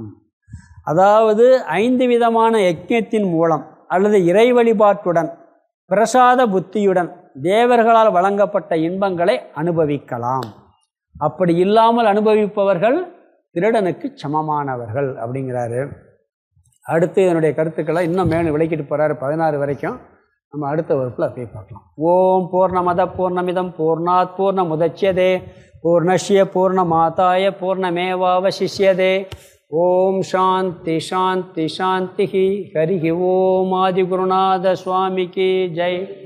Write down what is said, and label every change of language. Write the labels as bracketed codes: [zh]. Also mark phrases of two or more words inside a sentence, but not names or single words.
[ta] அதாவது 5 விதமான யஜ்ஞத்தின் மூலம் அல்லது இறை வழிபாட்டுடன் பிரசாத புத்தியுடன் தேவர்களால் வழங்கப்பட்ட இன்பங்களை அனுபவிக்கலாம். அப்படி இல்லாமல் அனுபவிப்பவர்கள் திருடனுக்கு சமமானவர்கள் அப்படிங்கிறாரு. அடுத்து இதனுடைய கருத்துக்களை இன்னும் மேலும் விளக்கிட்டு போகிறாரு. 16 வரைக்கும் நம்ம அடுத்த வகுப்பில் போய் பார்க்கலாம். [sa] ओम् पूर्णमद पूर्णमिदम् पूर्णात् पूर्णमुदच्यते पूर्णस्य पूर्णमादाय पूर्णमेवावशिष्यते. ओम् शान्ति शान्ति शान्ति. हरि ओम्. [ta] ஆதிகுருநாத சுவாமிக்கு ஜெய்.